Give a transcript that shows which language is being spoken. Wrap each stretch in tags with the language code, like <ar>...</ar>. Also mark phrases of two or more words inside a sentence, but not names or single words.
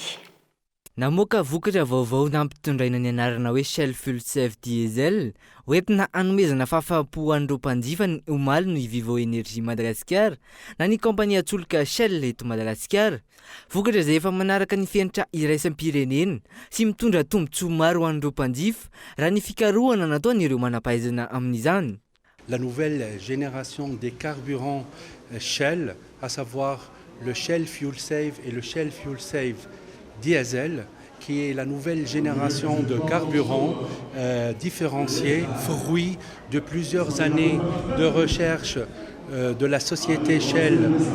<mg>Namoaka vokatra vaovao nampitondraina ny anarana hoe Shell Fuel Save Diesel hoentina hanomezana fahafaham-po ho an'ireo mpanjifa ny omaly ny Vivo Energy Madagascar na ny kompania solika Shell eto Madagasikara. Vokatra izay efa manaraka ny fenitra iraisam-pirenena sy mitondra tombontsoa maro ho an'ireo mpanjifa raha ny fikarohana nataon'ireo manampahaizana amin'izany.</mg> <fr>La nouvelle génération des carburants Shell, à savoir le Shell Fuel Save et le Shell Fuel Save Diesel, qui est la nouvelle génération de carburants différenciés, fruit de plusieurs années de recherche de la société Shell.</fr>